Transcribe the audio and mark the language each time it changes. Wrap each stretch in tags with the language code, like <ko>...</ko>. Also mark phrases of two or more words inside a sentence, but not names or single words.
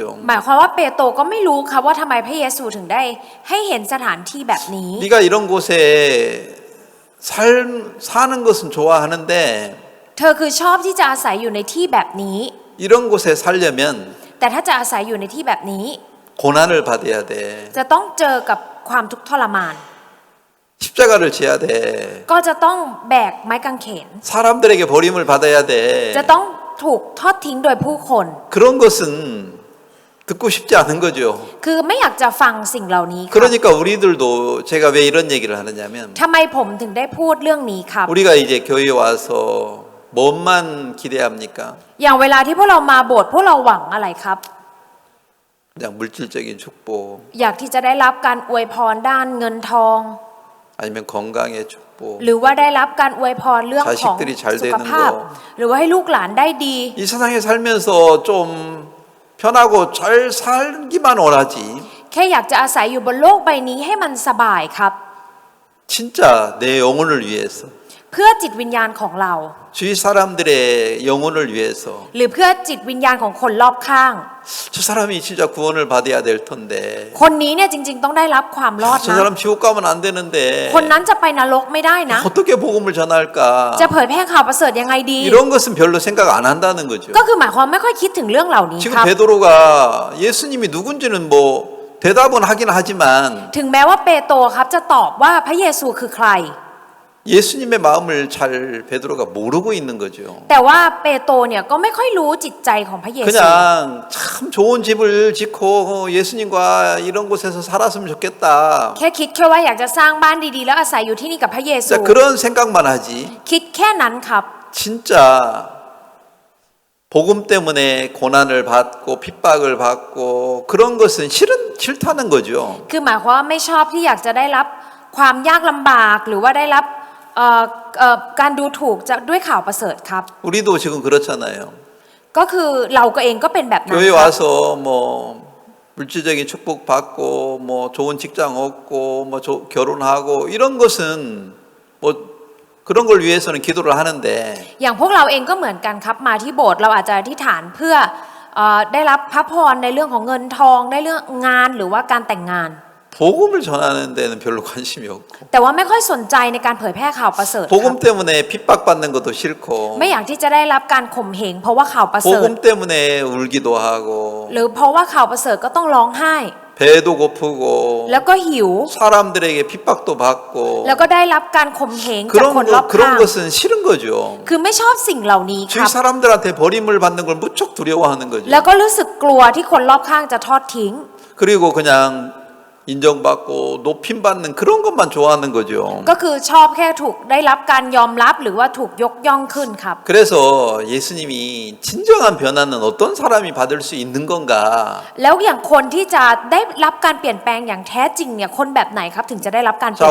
<th>หมายความว่าเปโตรก็ไม่รู้ครับว่าทำไมพระเยซูถึงได้ให้เห็นสถานที่แบบนี้</th> <ko>네가 이런 곳에 사는 것은 좋아하는데</ko> <th>เธอคือชอบที่จะอาศัยอยู่ในที่แบบนี้</th> <ko>이런 곳에 살려면</ko> <th>แต่ถ้าจะอาศัยอยู่ในที่แบบนี้</th> <ko>고난을 받아야 돼.</ko> <th>จะต้องเจอกับความทุกข์ทรมาน</th> <ko>십자가를 지어야 돼.</ko> <th>ก็จะต้องแบกไม้กางเขน</th> <ko>사람들에게 버림을 받아야 돼.</ko> <th>จะต้องถูกทอดทิ้งโดยผู้คน</th> <ko>그런 것은 듣고 싶지 않은 거죠.</ko> <th>คือไม่อยากจะฟังสิ่งเหล่านี้ครับ</th> <ko>그러니까 우리들도 제가 왜 이런 얘기를 하느냐면</ko> <th>ทำไมผมถึงได้พูดเรื่องนี้ครับ</th> <ko>우리가 이제 교회에 와서 뭔만 기대합니까?</ko> <th>อย่างเวลาที่พวกเรามาโบสถ์พวกเราหวังอะไรครับ</th> <ko>그냥 물질적인 축복</ko> <th>อยากที่จะได้รับการอวยพรด้านเงินทอง</th> <ko>아니면 건강의 축복</ko> <th>หรือว่าได้รับการอวยพรเรื่องของ</th> <ko>자식들이 잘</ko> <th>สุข</th> <ko>되는</ko> <th>ภาพ</th> <ko>거</ko> <th>หรือว่าให้ลูกหลานได้ดี</th> <ko>이 세상에 살면서 좀 편하고 잘 살기만 원하지</ko> <th>แค่อยากจะอาศัยอยู่บนโลกใบนี้ให้มันสบายครับ</th> <ko>진짜 내 영혼을 위해서</ko> <th>เพื่อจิตวิญญาณของเรา</th> <ko>주위 사람들의 영혼을 위해서</ko> <th>หรือเพื่อจิตวิญญาณของคนรอบข้าง</th> <ko>저 사람이 진짜 구원을 받아야 될 텐데</ko> <th>คนนี้เนี่ยจริงๆต้องได้รับความรอด</th> <ko>저</ko> <th>นะ</th> <ko>사람 지옥 가면 안 되는데</ko> <th>คนนั้นจะไปนรกไม่ได้นะ</th> <ko>어떻게 복음을 전할까</ko> <th>จะเผยแพร่ข่าวประเสริฐยังไงดี</th> <ko>이런 것은 별로 생각 안 한다는 거죠.</ko> <th>ก็คือหมายความไม่ค่อยคิดถึงเรื่องเหล่านี้</th> <ko>지금</ko> <th>ครับ</th> <ko>베드로가 예수님이 누군지는 뭐 대답은 하긴 하지만</ko> <th>ถึงแม้ว่าเปโตรครับจะตอบว่าพระเยซูคือใคร</th> <ko>예수님의 마음을 잘 베드로가 모르고 있는 거죠.</ko> <th>แต่ว่าเปโตรเนี่ยก็ไม่ค่อยรู้จิตใจของพระเยซู</th> <ko>그냥 참 좋은 집을 짓고 예수님과 이런 곳에서 살았으면 좋겠다.</ko> <th>แค่คิดแค่ว่าอยากจะสร้างบ้านดีๆแล้วอาศัยอยู่ที่นี่กับพระเยซู</th> <ko>자, 그런 생각만 하지.</ko> <th>คิดแค่นั้นครับ</th> <ko>진짜 복음 때문에 고난을 받고 핍박을 받고 그런 것은 싫다는 거죠.</ko> <th>คือหมายความว่าไม่ชอบที่อยากจะได้รับความยากลำบากหรือว่าได้รับการดูถูกจะด้วยข่าวประเสริฐครับ</th> <ko>우리도 지금 그렇잖아요.</ko> <th>ก็คือเราก็เองก็เป็นแบบนั้น</th> <ko>교회</ko> <th>ครับ</th> <ko>와서 뭐 물질적인 축복 받고 뭐 좋은 직장 얻고 뭐 결혼하고 이런 것은 뭐 그런 걸 위해서는 기도를 하는데</ko> <th>อย่างพวกเราเองก็เหมือนกันครับมาที่โบสถ์เราอาจจะอธิษฐานเพื่อได้รับพระพรในเรื่องของเงินทองได้เรื่องงานหรือว่าการแต่งงาน</th> <ko>복음을 전하는 데는 별로 관심이 없고</ko> <th>แต่ว่าไม่ค่อยสนใจในการเผยแพร่ข่าวประเสริฐครับ</th> <ko>복음 때문에 핍박받는 것도 싫고</ko> <th>ไม่อยากที่จะได้รับการข่มเหงเพราะว่าข่าวประเสริฐ</th> <ko>복음 때문에 울기도 하고</ko> <th>หรือเพราะว่าข่าวประเสริฐก็ต้องร้องไห้</th> <ko>배도 고프고</ko> <th>แล้วก็หิว</th> <ko>사람들에게 핍박도 받고</ko> <th>แล้วก็ได้รับการข่มเหงจากคนรอบข้าง</th> <ko>그런 것은 싫은 거죠.</ko> <th>คือไม่ชอบสิ่งเหล่านี้ค</th> <ko>주위</ko> <th>รับ</th> <ko>사람들한테 버림을 받는 걸 무척 두려워하는 거죠.</ko> <th>แล้วก็รู้สึกกลัวที่คนรอบข้างจะทอดทิ้ง</th> <ko>그리고 그냥 인정받고 높임 받는 그런 것만 좋아하는 거죠.</ko> <th>ก็คือชอบแค่ถูกได้รับการยอมรับหรือว่าถูกยกย่องขึ้นครับ</th> <ko>그래서 예수님이 진정한 변화는 어떤 사람이 받을 수 있는 건가?</ko> <th>แล้วอย่างคนที่จะได้รับการเปลี่ยนแปลงอย่างแท้จริงเนี่ยคนแบบไหนครับถึงจะได้รับการเปลี่</th>